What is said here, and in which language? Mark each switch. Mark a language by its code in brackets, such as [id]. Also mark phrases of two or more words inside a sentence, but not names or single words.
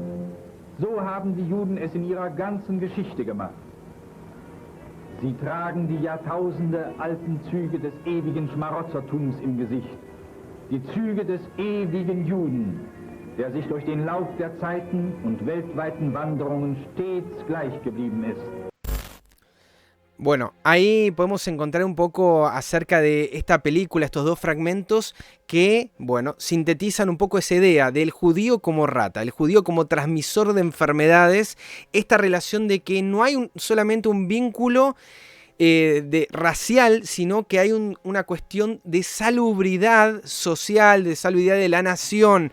[de] So haben die Juden es in ihrer ganzen Geschichte gemacht. Sie tragen die Jahrtausende alten Züge des ewigen Schmarotzertums im Gesicht. Die Züge des ewigen Juden, der sich durch den Lauf der Zeiten und weltweiten Wanderungen stets gleich geblieben ist. [es] Bueno, ahí podemos encontrar un poco acerca de esta película, estos dos fragmentos que, bueno, sintetizan un poco esa idea del judío como rata, el judío como transmisor de enfermedades, esta relación de que no hay solamente un vínculo racial, sino que hay una cuestión de salubridad social, de salubridad de la nación.